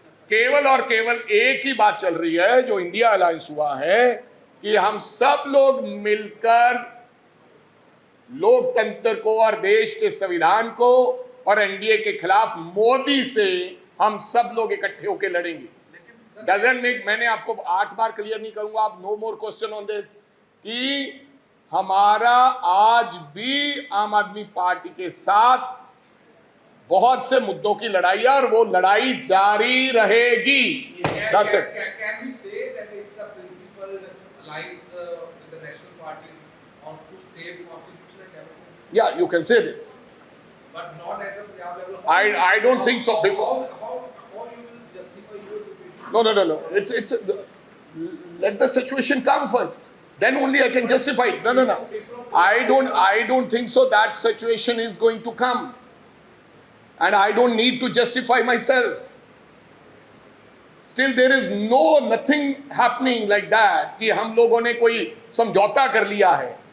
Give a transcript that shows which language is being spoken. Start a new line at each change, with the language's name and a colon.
Hindi: केवल और केवल एक ही बात चल रही है, जो इंडिया अलायंस हुआ है, कि हम सब लोग मिलकर लोकतंत्र को और देश के संविधान को और एनडीए के खिलाफ मोदी से हम सब लोग इकट्ठे होकर लड़ेंगे।
English: doesn't make,
Hindi: मैंने आपको 8 बार क्लियर नहीं करूंगा, आप
English: no more question on this,
Hindi: कि हमारा आज भी आम आदमी पार्टी के साथ बहुत से मुद्दों की लड़ाई है और वो लड़ाई जारी रहेगी।
English: That's it. Can we say that it's the principal alliance with the national party on to save constitutional democracy? Yeah, you can say this. but not at the Punjab level. I don't think so. How you will justify your superiority? No. It's let the situation come first. Then only I can justify it. No. I don't think so. That situation is going to come, and I don't need to justify myself. Still, there is nothing happening like that
Hindi: कि हम लोगों ने कोई समझौता कर लिया है.